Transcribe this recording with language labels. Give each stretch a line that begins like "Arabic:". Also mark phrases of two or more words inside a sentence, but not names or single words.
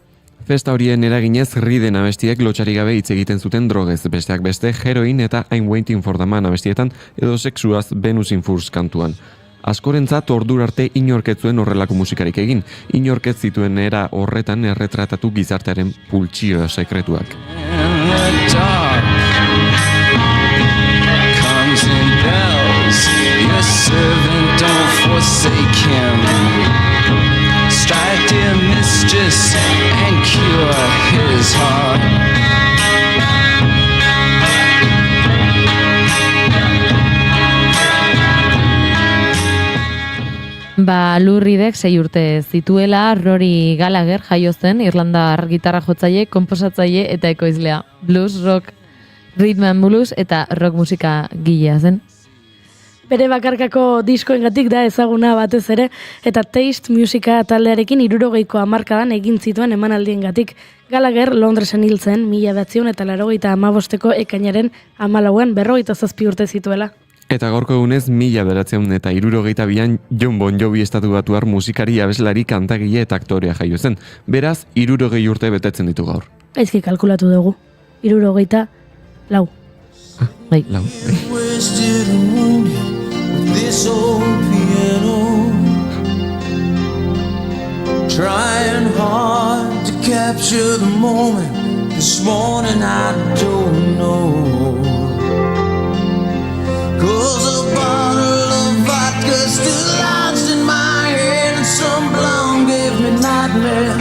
Basque: Festa horien eraginez Reeden abestiek lotxari gabe hitz egiten zuten drogez, besteak beste heroin eta I'm Waiting for the Man abestietan edo sexuaz Venus in Furs kantuan. Askorentzat ordura arte inorketzuen horrelako musikarik egin, inorketz zituen era horretan erretratatu gizartearen pultsio sekretuak.
English: Your servant, don't forsake him. Strike, dear mistress, and cure his heart.
Basque: Lou Reedek 6 urte zituela, Rory Gallagher jaio zen, Irlandar gitarra jotzaile, konposatzaile eta ekoizlea.
English: Blues, rock, rhythm and blues
Basque: eta rock musika gilea zen. Bere bakarkako diskoengatik da ezaguna batez ere, eta Taste musika taldearekin 60ko hamarkadan egin zituen emanaldiengatik. Gallagher Londresen hil zen 1985ko ekainaren 14an 47 urte zituela. Eta gaurko egunez 1962an Jon Bon Jovi estatubatuar musikari, abeslari, kantagile eta aktorea jaio zen. Beraz, 60 urte betetzen ditu gaur. Gaizki kalkulatu dugu. 64. Bai. Lau.
English: This old piano, trying hard to capture the moment. This morning I don't know, 'cause a bottle of vodka still lodged in my head, and some blonde gave me nightmares.